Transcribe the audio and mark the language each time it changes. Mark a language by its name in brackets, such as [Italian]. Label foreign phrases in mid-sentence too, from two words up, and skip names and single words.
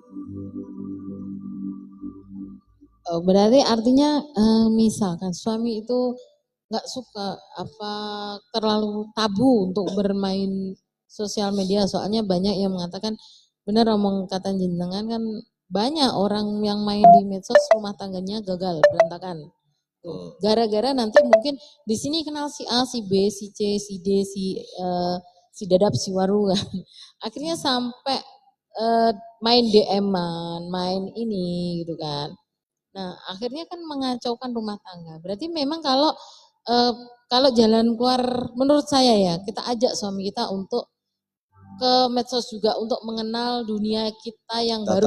[Indonesian] Berarti artinya misalkan suami itu nggak suka terlalu tabu untuk bermain sosial media, soalnya banyak yang mengatakan benar omong kata jenengan kan, banyak orang yang main di medsos rumah tangganya gagal berantakan. Gara-gara nanti mungkin di sini kenal si A, si B, si C, si D, si Dadap, si Waru kan. Akhirnya sampai main DM-an, main ini gitu kan. Nah, akhirnya kan mengacaukan rumah tangga. Berarti memang kalau jalan keluar menurut saya ya, kita ajak suami kita untuk ke medsos juga untuk mengenal dunia kita yang baru.